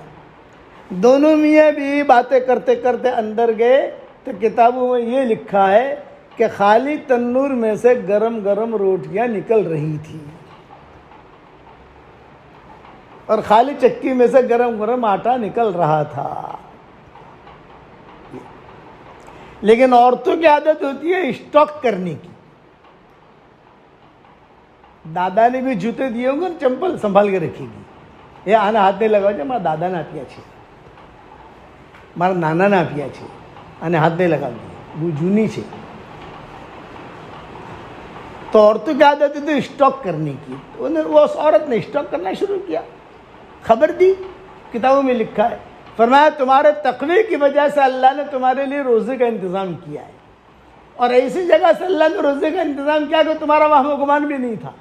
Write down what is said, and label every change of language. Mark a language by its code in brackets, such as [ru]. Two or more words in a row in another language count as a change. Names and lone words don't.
[ur] دونوں میاں بھی باتیں کرتے کرتے اندر گئے تو کتابوں میں یہ لکھا ہے کہ خالی تنور میں سے گرم گرم روٹیاں نکل رہی تھی اور خالی چکی میں سے گرم گرم آٹا نکل رہا تھا. لیکن عورتوں کی عادت ہوتی ہے اسٹاک کرنے کی. دادا نے بھی جوتے دیے ہوں گے، چمپل سنبھال کے رکھے گی. یہ آنا ہاتھ نہیں لگاؤ، [gu] મારા દાદા ને આપ્યા છે، મારા નાના ને આપ્યા છે અને હાથ નહીં લગાવી, બહુ જૂની છે. [ur] تو عورتوں کی عادت ہے تو اسٹاک کرنے کی. وہ عورت نے اسٹاک کرنا شروع کیا، خبر دی. کتابوں میں لکھا ہے، فرمایا تمہارے تقوی کی وجہ سے اللہ نے تمہارے لیے روزے کا انتظام کیا ہے، اور ایسی جگہ سے اللہ نے روزے کا انتظام کیا کہ تمہارا وہم و گمان بھی نہیں تھا.